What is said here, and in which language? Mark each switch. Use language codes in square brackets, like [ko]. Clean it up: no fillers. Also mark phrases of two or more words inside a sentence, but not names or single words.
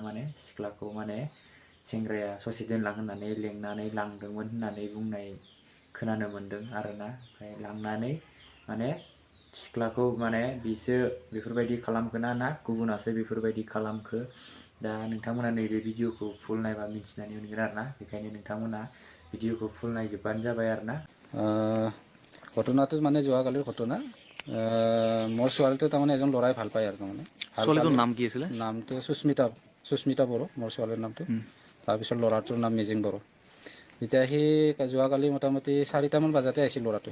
[brx] माने सिख्लाखौ माने सेंग्राया ससे दोनलां होननानै लेंनानै लांदोंमोन होननानै बुंनाय खोनानो मोन्दों आरोना। ओमफ्राय लांनानै माने सिख्लाखौ माने बिसो बेफोरबायदि खालामखोना ना गुबुनासो बेफोरबायदि खालामखो, दा नोंथांमोना नैबे भिडिअखौ फुल नायबा मिन्थिनानै मोनगोन आरोना। बेखायनो नोंथांमोना भिडिअखौ फुल नायजोबबानो जाबाय आरोना। [as] ঘটনাটো মানে যোৱাকালিৰ ঘটনা। মোৰ ছোৱালীটো তাৰমানে এজন ল'ৰাই ভাল পায় আৰু তাৰমানে। ছোৱালীটোৰ নাম কি আছিলে? নামটো সুস্মিতা বড়ো মোৰ ছোৱালীৰ নামটো। তাৰপিছত ল'ৰাটোৰ নাম মিজিং বড়ো। এতিয়া সি যোৱাকালি মোটামুটি 4টামান বজাতে আহিছিল ল'ৰাটো।